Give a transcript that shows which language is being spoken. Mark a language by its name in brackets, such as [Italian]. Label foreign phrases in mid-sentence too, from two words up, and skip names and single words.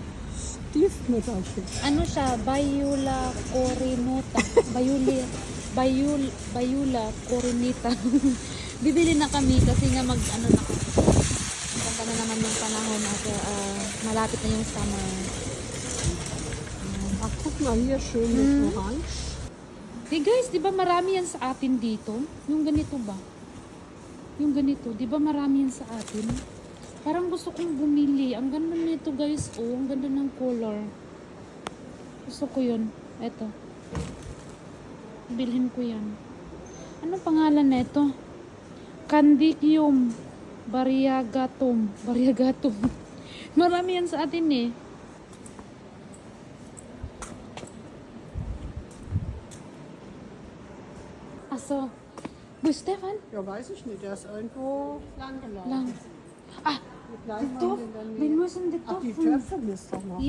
[German] Stiefmütterchen. [Filipino] Ano siya? Bayula Corinota. Bayula Corinita. Bibili na kami kasi nga ano na maganda na naman yung panahon at malapit na yung summer. [German] Ach, guck mal hier schön mit Orange. [Filipino] Hey guys, di ba marami yan sa atin dito? Yung ganito ba? Yung ganito, di ba marami yan sa atin? Parang gusto kong bumili. Ang ganda nito guys. Oh, ang ganda ng color. Gusto ko yun. Eto. Bilhin ko yan. Anong pangalan nito? Candidium Variagatum. Variagatum. Marami yan sa atin eh. Achso. [German] Wo ist Stefan? Ja, weiß ich nicht. Der ist irgendwo lang gelaufen. Lang. Ah, Wie klein doch. waren denn dann Wir die- müssen die Ach, die Töpfe. Töpfe müsst doch noch.